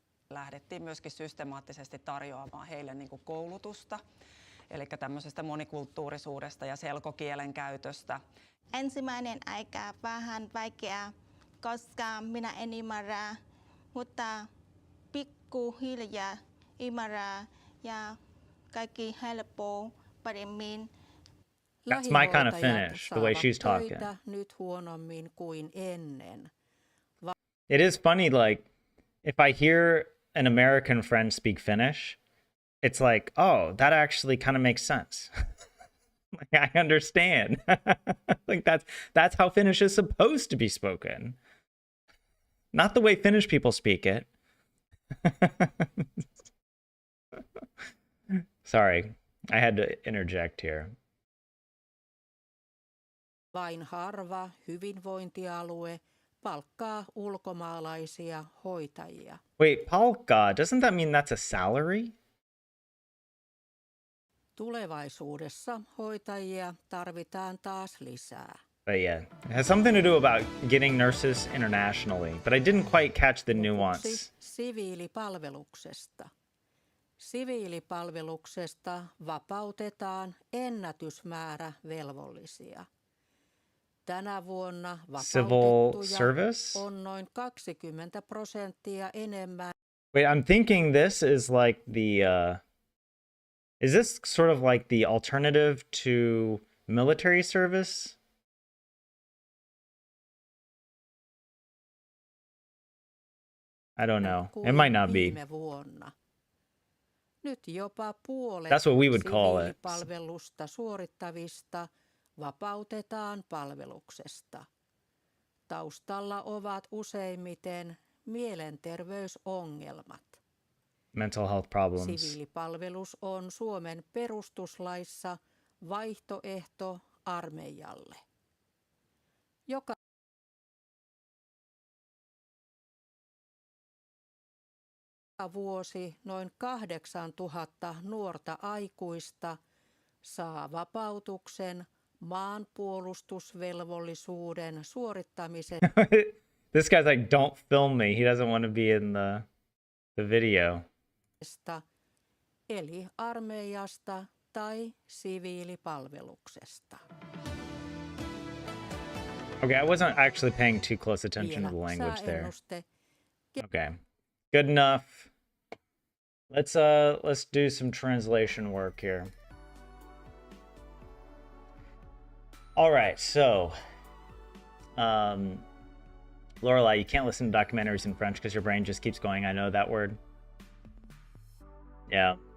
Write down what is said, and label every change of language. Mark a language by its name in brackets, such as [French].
[Finnish] Lähdettiin myöskin systemaattisesti tarjoamaan heille koulutusta, eli tämmöisestä monikulttuurisuudesta ja selkokielen käytöstä. Ensimmäinen aika vähän vaikeaa, koska minä en ymmärrä, mutta pikkuhiljaa ymmärrä ja kaikki helpoo paremmin. [English] That's my kind of Finnish, the way she's talking. [Finnish] Nyt huonommin kuin ennen. [English] It is funny, like, if I hear an American friend speak Finnish, it's like, oh, that actually kind of makes sense. Like, I understand. Like that's how Finnish is supposed to be spoken. Not the way Finnish people speak it. Sorry, I had to interject here. [Finnish] Vain harva hyvinvointialue palkkaa ulkomaalaisia hoitajia. [English] Wait, palkka, doesn't that mean that's a salary? [Finnish] Tulevaisuudessa hoitajia tarvitaan taas lisää. [English] But yeah, it has something to do about getting nurses internationally, but I didn't quite catch the nuance. [Finnish] Siviilipalveluksesta. Siviilipalveluksesta vapautetaan ennätysmäärä velvollisia. Tänä vuonna vapautettuja on noin 20% enemmän. [English] Wait, I'm thinking this is like the is this sort of like the alternative to military service? I don't know. It might not be. [Finnish] Nyt jopa puolet [English] That's what we would call it. [Finnish] Siviilipalvelusta suorittavista vapautetaan palveluksesta. Taustalla ovat useimmiten mielenterveysongelmat. [English] Mental health problems. [Finnish] Siviilipalvelus on Suomen perustuslaissa vaihtoehto armeijalle. Joka vuosi noin 8000 nuorta aikuista saa vapautuksen maanpuolustusvelvollisuuden suorittamisesta. [English] This guy's like, don't film me. He doesn't want to be in the video. [Finnish] Eli armeijasta tai siviilipalveluksesta. [English] Okay, I wasn't actually paying too close attention to the language there. Okay, good enough. Let's do some translation work here. All right, so Lorelai, you can't listen to documentaries in French because your brain just keeps going, I know that word. Yeah.